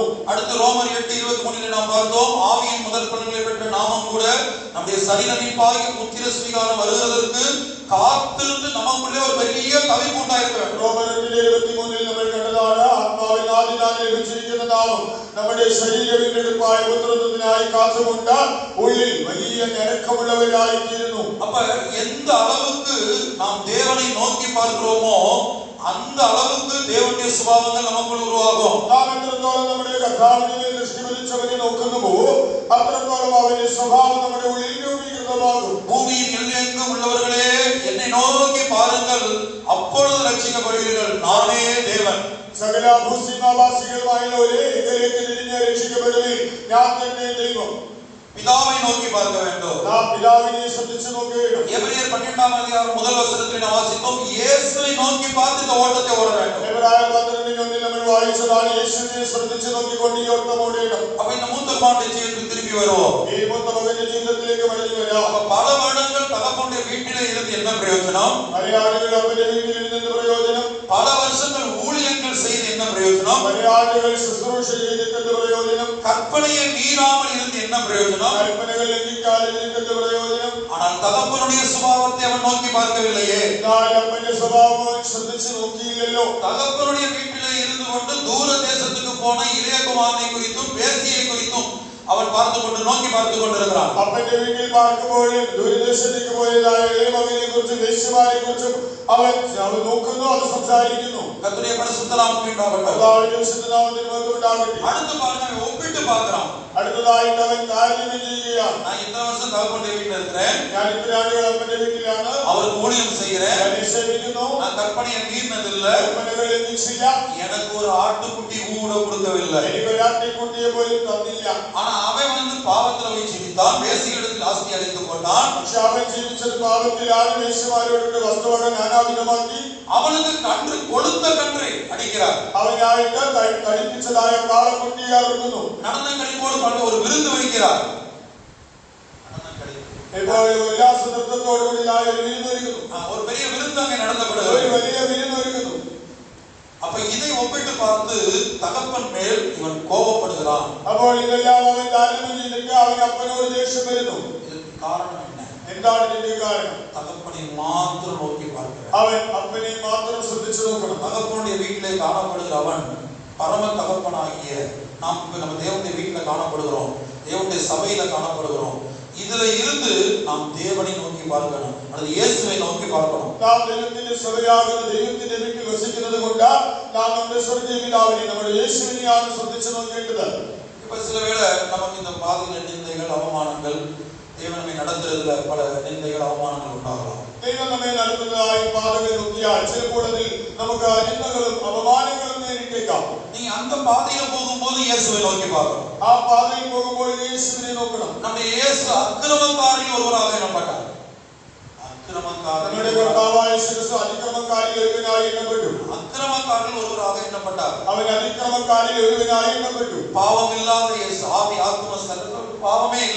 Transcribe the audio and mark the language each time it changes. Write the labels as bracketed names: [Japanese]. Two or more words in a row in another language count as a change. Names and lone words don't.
[Tamil] அடுத்து ரோமர் 8:23 நாம் பார்த்தோம். ஆவியின் முதல் பலன்களை பெற்ற நாமும் கூட நம்முடைய சரீரமிப்பாகி புத்திர ஸ்வீகாரம் வருவதற்கு காத்திருந்து நமக்குள்ளே ஒரு பெரிய தவிப்பு உண்டாயிருக்க வேண்டும். [Malayalam] ரோமர் 8:23 നമ്മൾ കണ്ടതാണ്. ആത്മാവിൽ ആദിനായി ലഭിച്ചിരിക്കുന്ന നാമം നമ്മുടെ ശരീര വീണ്ടെടുപ്പായ പുത്രത്വത്തിനായി കാത്തുകൊണ്ട് ഉള്ളിൽ വലിയ ഞരക്കമുള്ളവരായിത്തീരുന്നു. [Tamil] அப்ப எந்த அளவுக்கு நாம் தேவனை நோக்கி பார்க்கிறோமோ அந்த அளவுக்கு தேவனுடைய சுபாவங்கள் நமக்குள் உருவாகும். [Malayalam] നാം എത്രത്തോളം നമ്മുടെ കർത്താവിനെ ദൃഷ്ടി പതിച്ചവനെ നോക്കുന്നുവോ അത്രത്തോളം അവന്റെ സ്വഭാവം നമ്മുടെ ഉള്ളിൽ രൂപീകൃതമാകും. [Tamil] பூமியின் எல்லையெங்கும் உள்ளவர்களே என்னை நோக்கி பாருங்கள், அப்பொழுது ரட்சிக்கப்படுவீர்கள், நானே தேவன். [Malayalam] സകല ഭൂസീമാവാസികളുമായുള്ളവരെ എങ്കിലേക്ക് തിരിഞ്ഞ് രക്ഷിക്കപ്പെടുവിൻ, ഞാൻ തന്നെ ദൈവം. [Tamil] பிதாவை நோக்கி பார்க்க வேண்டும். [Malayalam] നാം പിതാവിനെ ശ്രദ്ധിച്ചു നോക്കുകയും [Tamil] எபிரேயர் 12 அதிகாரம் முதல் வசனத்தில் நாம் வாசித்தோம், இயேசுவை நோக்கி பார்த்து இந்த ஓட்டத்தை ஓட வேண்டும். [Malayalam] എബ്രായർ 12:1 നമ്മൾ വായിച്ചതാണ്, യേശുവിനെ ശ്രദ്ധിച്ചു നോക്കിക്കൊണ്ട് ഈ ഓട്ടം ഓടേണം. [Tamil] அப்ப இந்த மூத்த குமாரனுடைய ஜீவிதத்துக்கு திருப்பி வருவோம். [Malayalam] ഈ മൂത്ത മകന്റെ ജീവിതത്തിലേക്ക് മടങ്ങി വരാം. [Tamil] அப்ப பல வருடங்கள் தகப்பனுடைய வீட்டிலே இருந்து என்ன பிரயோஜனம்? [Malayalam] പല ആളുകൾ അവന്റെ വീട്ടിൽ ഇരുന്ന് പ്രയോജനം? [Tamil] பல வருஷங்கள் ஊழியங்கள் செய்து என்ன பிரயோஜனம்? [Malayalam] പല ആളുകൾ ശുശ്രൂഷ ചെയ്തിട്ട് പ്രയോജനം? [Tamil] கற்பனையை மீறாமல் இருந்து என்ன பிரயோஜனம்? [Malayalam] കൽപ്പനകൾ ലംഘിക്കാതിരുന്നിട്ട് പ്രയോജനം? [Tamil] ஆனால் தகப்பனுடைய சுபாவத்தை அவன் நோக்கி பார்க்கவில்லையே. [Malayalam] അപ്പന്റെ സ്വഭാവം ശ്രദ്ധിച്ചു നോക്കിയില്ലല്ലോ. [Tamil] தகப்பனுடைய வீட்டிலே இருந்து கொண்டு தூர தேசத்துக்கு போன இளைய குமாரனை குறித்தும் வேசியை குறித்தும் அவன் பார்த்து கொண்டு நோக்கி பார்த்து கொண்டிருக்கிறான். [Malayalam] അപ്പന്റെ വീട്ടിൽ പാർക്കുമ്പോഴും ദൂരദേശത്തേക്ക് പോയതായ ഇളയ മകനെ കുറിച്ചും വേശ്യമാരെ കുറിച്ചും അവൻ നോക്കുന്നു, അത് സംസാരിക്കുന്നു. [Tamil] கர்த்தருடைய பரிசுத்த நாமத்துக்கு உண்டாகட்டும். [Malayalam] കർത്താവിന്റെ വിശുദ്ധ നാമത്തിന് മഹത്വം ഉണ്ടാകട്ടെ. [Tamil] அடுத்து பாருங்க, அவன் ஒப்பிட்டு பார்க்கிறான். [Malayalam] അടുത്തതായിട്ട് അവൻ താരതമ്യം ചെയ്യുകയാണ്. [Tamil] நான் இத்தனை வருஷம் தகப்பனுடைய வீட்டில் இருக்கிறேன், [Malayalam] ഞാൻ ഇത്ര ആണ്ടുകൾ അപ്പന്റെ വീട്ടിലാണ്, [Tamil] அவருக்கு ஊழியம் செய்கிறேன், [Malayalam] ഞാൻ സേവിക്കുന്നു, [Tamil] நான் கற்பனையை மீறினதில்லை, [Malayalam] കൽപ്പനകൾ ലംഘിച്ചില്ല, [Tamil] எனக்கு ஒரு ആട്ടുകുട്ടി கூட கொடுக்கவில்லை. [Malayalam] എനിക്ക് ഒരു ആട്ടിൻകുട്ടിയെ പോലും തന്നില്ല. [Tamil] ஆனா அவன் வந்து பாவத்துல போய் ஜீவித்தான், வேசியிடத்தில் ஆஸ்தி அடைந்து கொண்டான். [Malayalam] പക്ഷെ അവൻ ജീവിച്ചത് പാപത്തിലാണ്, വേശ്യമാരോട് വസ്തുവക നാനാവിധമാക്കി. [Tamil] அவனுக்கு கன்று கொளுத்த கன்றை அடிக்கிறார். [Malayalam] അവനായിട്ട് കഴിപ്പിച്ചതായ കാളക്കുട്ടിയെ അറുക്കുന്നു. [Tamil] நடன கழிப்போடு ஒரு விருந்து வைக்கிறார். [Malayalam] ഇപ്പോൾ ഉല്ലാസ നൃത്തത്തോടുകൂടി ഒരു വിരുന്നൊരുക്കുന്നു. [Tamil] ஒரு பெரிய விருந்து அங்கே [Malayalam] ഒരു [Tamil] நடத்தப்படுகிறது. [Malayalam] വലിയ വിരുന്നൊരുക്കുന്നു. [Tamil] அப்ப இதை ஒப்பிட்டு பார்த்து தகப்பன் மேல் இவன் கோபப்படுகிறான். [Malayalam] അപ്പോൾ ഇതെല്ലാം അവൻ താരതമ്യം ചെയ്തിട്ട് അവൻ അപ്പനോട് ദേഷ്യം വരുന്നു. [Tamil] இதற்கு காரணம் என்ன? [Malayalam] എന്താണ് ഇതിന്റെ കാരണം? [Tamil] தகப்பனை மாத்திரம் நோக்கி பார்க்கிறான். [Malayalam] അവൻ അപ്പനെ മാത്രം ശ്രദ്ധിച്ചു നോക്കണം. [Tamil] தகப்பனுடைய வீட்டிலே காணப்படுகிற அவன் பரம தகப்பனாகிய நாம் நம்ம தேவனுடைய வீட்டில காணப்படுகிறோம், தேவனுடைய சபையில காணப்படுகிறோம். இதுல இருந்து நாம் தேவனை நோக்கி பார்க்கணும், அல்லது இயேசுவை நோக்கி பார்க்கணும். [Malayalam] നാം ദൈവത്തിന്റെ സഭയാകുന്ന ദൈവത്തിന്റെ വീട്ടിൽ വസിക്കുന്നത് കൊണ്ട് നാം നമ്മുടെ സ്വർഗ്ഗീയ പിതാവിനെ, നമ്മുടെ യേശുവിനെയാണ് ശ്രദ്ധിച്ചു നോക്കേണ്ടത്. [Tamil] இப்ப சில வேளை நமக்கு இந்த பாதையில நிந்தைகள் அவமானங்கள் தேவன் நம்மை நடத்துறதுல பல நிந்தைகள் அவமானங்கள் உண்டாகலாம். [Malayalam] ദൈവം നമ്മെ നടത്തുന്നതായി പാതകൾ നോക്കിയാൽ ചിലപ്പോഴതിൽ നമുക്ക് നിന്ദകളും അപമാനങ്ങളും നേരിട്ടേക്കാം. [Tamil] நீங்க அந்த பாதையில போகும்போது இயேசுவை நோக்கி பார்க்கணும். [Malayalam] ആ പാതയിൽ പോകുമ്പോൾ യേശുവിനെ നോക്കണം. [Tamil] நம்ம இயேசு அக்கிரமக்காரில் ஒருவராக எண்ணப்பட்டார். [Malayalam] നമ്മുടെ കർത്താവായ യേശുക്രിസ്തു അതിക്രമക്കാരിൽ ഒരുവനായി എണ്ണപ്പെട്ടു. [Tamil] அக்கிரமக்காரில் ஒருவராக எண்ணப்பட்டார். [Malayalam] അവൻ അതിക്രമക്കാരിൽ ഒരുവനായി എണ്ണപ്പെട്ടു. [Tamil] பாவம் இல்லாத இயேசு ஆவி ஆத்ம சரீரம் பாவமே இல்ல.